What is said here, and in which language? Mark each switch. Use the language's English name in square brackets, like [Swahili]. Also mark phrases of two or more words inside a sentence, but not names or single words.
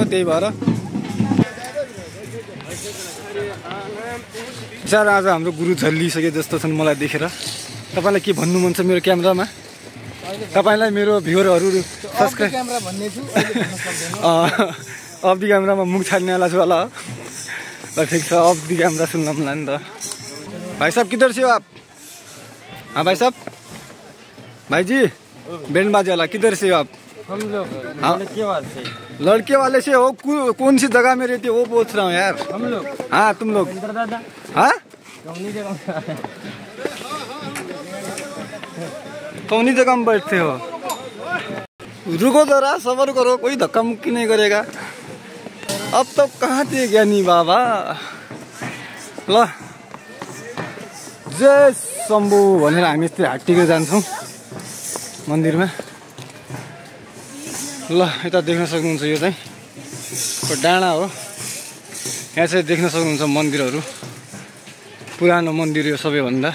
[Nepali] त्यही भएर बिचारा आज हाम्रो गुरु झल्लिसके जस्तो छन् मलाई देखेर। तपाईँलाई के भन्नु मन छ मेरो क्यामेरामा? तपाईलाई मेरो भ्युअरहरू सब्स्क्राइब क्यामेरा भन्ने छु [English] off the camera [Nepali] मुख छाड्नेवाला छु होला। ल ठीक छ [English] off the camera [Nepali] सुन्नला नि त। [Hindi] भाई साहब किधर से हो आप? हाँ भाई साहब भाई जी बैंड बाजे वाला किधर से हो आप? हम लोग लड़के वाले से हो। कौन सी जगह में रहते हो वो पूछ रहा हूँ यार। हम लोग हाँ तुम लोग हाँ कौनी जगह में बैठते हो? रुको जरा सबर करो कोई धक्का मुक्की नहीं करेगा। अब तो कहाँ थे ज्ञानी बाबा। [Nepali] ल जय शम्भु भनेर हामी यस्तै हाट्टिकै जान्छौँ मन्दिरमा। ल यता देख्न सक्नुहुन्छ यो चाहिँ डाँडा हो। यहाँ चाहिँ देख्न सक्नुहुन्छ मन्दिरहरू। पुरानो मन्दिर यो सबैभन्दा।